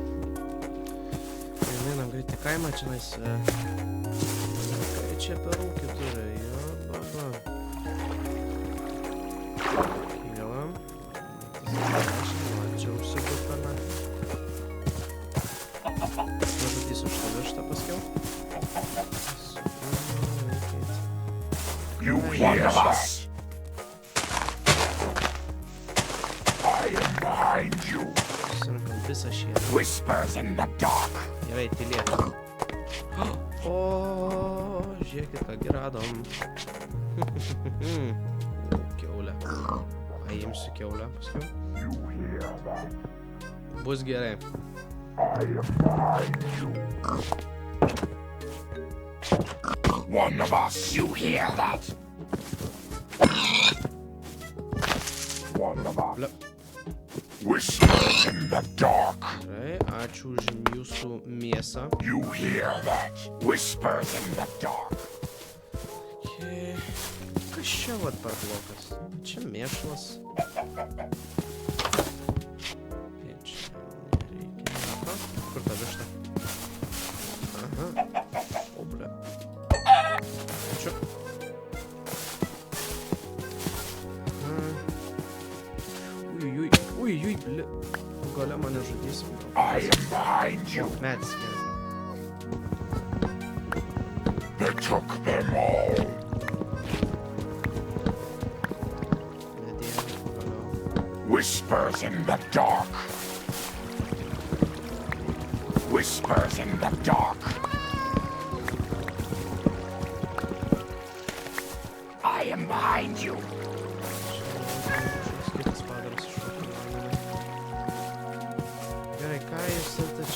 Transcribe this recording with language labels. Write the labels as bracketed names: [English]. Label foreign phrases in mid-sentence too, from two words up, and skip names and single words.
[Lithuanian] Einam greit į kaimą, čianais... Čia per ūkį turi, jo, baba. Kėlam. Čia užsibūt pana. Nužudysiu šitą vištą paskiau. [English] You hear us? I am behind you. [Lithuanian] Susirinkam visą šieną. [English] Whispers in the dark. [Lithuanian] Gerai, tylėt. O, žiūrėkit, ką radom. Kiaulė. Paimsiu kiaulę paskiau. [English] You hear that? [Lithuanian] Bus gerai. [English] I am behind you. One of us. You hear that? One of us. [Lithuanian] Ble. [English] Whispers in the dark. [Lithuanian] Gerai, ačiū už jūsų mėsą. [English] You hear that? Whispers in the dark. [Lithuanian] Okay. Kas čia vat per blokas? Čia mėšlas. Čia nereikia. Aha, kur ta višta? Aha. O, ble. Ačiū. Ui, ble. Gale mane žudysim. [English] I am behind you. [Lithuanian] Medis, gerai. [English] They took them all. [Lithuanian] Medėlė, pagaliau. [English] Whispers in the dark. Whispers in the dark. I am behind you. [Lithuanian] Kitas padaras iššokė. Gerai, ką jūs